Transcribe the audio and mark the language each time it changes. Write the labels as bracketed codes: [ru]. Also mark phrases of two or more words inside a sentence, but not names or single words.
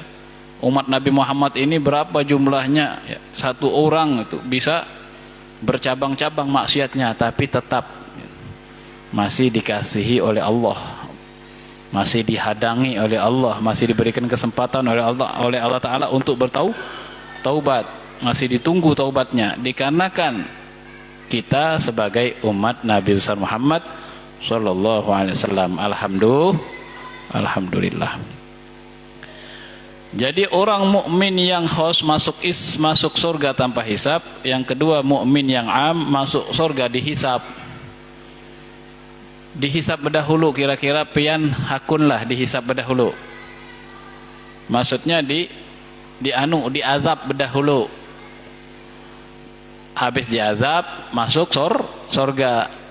[id] Umat Nabi Muhammad ini berapa jumlahnya ya, satu orang itu bisa bercabang-cabang maksiatnya, tapi tetap ya, masih dikasihi oleh Allah, masih dihadangi oleh Allah, masih diberikan kesempatan oleh Allah Ta'ala untuk bertaubat, masih ditunggu taubatnya, dikarenakan kita sebagai umat Nabi besar Muhammad [ar] صلى الله عليه وسلم. [id] Alhamdulillah. Jadi orang mukmin yang khos masuk surga tanpa hisab. Yang kedua mukmin yang am masuk surga dihisab. [bjn] Dihisab berdahulu, kira-kira pian hakunlah dihisab berdahulu. [id] Maksudnya diazab berdahulu. Habis diazab masuk surga.